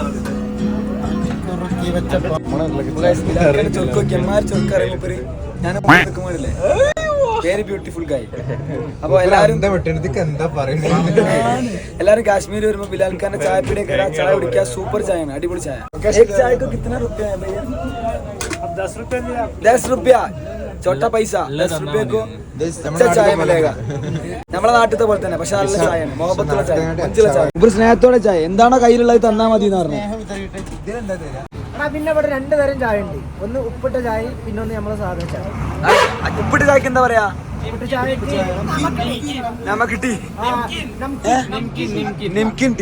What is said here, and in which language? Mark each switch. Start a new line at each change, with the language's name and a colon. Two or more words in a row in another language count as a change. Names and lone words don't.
English: ഞാൻ very beautiful guy.
Malayalam: അപ്പൊ എല്ലാരും കാശ്മീർ വരുമ്പോ ബിലാൽഖാന്റെ ചായപ്പീടിയ കയറാ, ചായ കുടിക്കുക. സൂപ്പർ ചായയാണ്, അടിപൊളി ചായ. ചായക്ക്
Hindi: कितना रुपया है भैया? 10 रुपया छोटा पैसा. 10 रुपये को अच्छा चाय मिलेगा.
Malayalam: നമ്മളെ നാട്ടിലത്തെ പോലെ തന്നെ, പക്ഷെ നല്ല ചായയാണ്, മുഹബത്തുള്ള ചായ, മഞ്ചുള്ള ചായ, ഒരു സ്നേഹത്തോടെ ചായ. എന്താണോ കയ്യിലുള്ളത് തന്നാ മതി എന്ന് പറഞ്ഞു. പിന്നെ ഇവിടെ 2 തരം ചായ ഉണ്ട്. ഒന്ന് ഉപ്പിട്ട ചായ, പിന്നെ ഒന്ന് നമ്മളെ സാധാരണ ചായ. ഉപ്പിട്ട് ചായക്ക് എന്താ പറയാ? ഉപ്പിട്ട ചായക്ക് നമുക്ക് ടീ, നിംകിൻ ടീ.